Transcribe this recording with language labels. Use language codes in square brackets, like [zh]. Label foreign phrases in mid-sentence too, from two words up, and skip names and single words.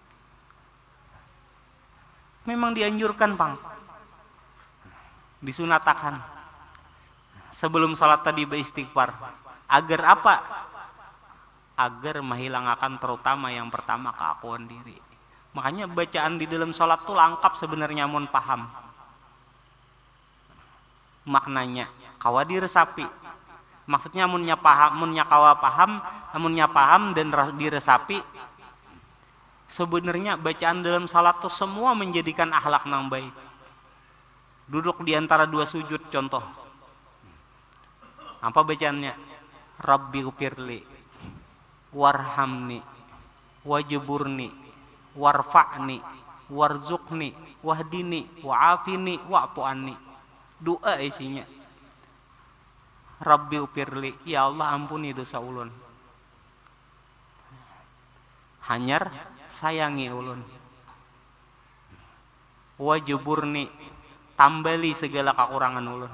[bjn] Memang dianjurkan, Pang. Disunatakan. Sebelum salat tadi beristighfar. Agar apa? Agar menghilangkan terutama yang pertama keakuan diri. Makanya bacaan di dalam sholat tuh lengkap sebenarnya mun paham maknanya, kawa diresapi. Maksudnya munnya kawa paham, munnya paham dan diresapi. Sebenarnya bacaan dalam sholat tuh semua menjadikan akhlak nang baik. Duduk di antara dua sujud contoh. Apa bacaannya? [ar] رب اغفر لي وارحمني واجبرني وارفعني وارزقني واهدني وعافني واعف عني. [bjn] Doa isinya. [ar] رب اغفر لي, [bjn] ya Allah ampuni dosa ulun. Hanyar sayangi ulun. Wajburni, tambali segala kekurangan ulun.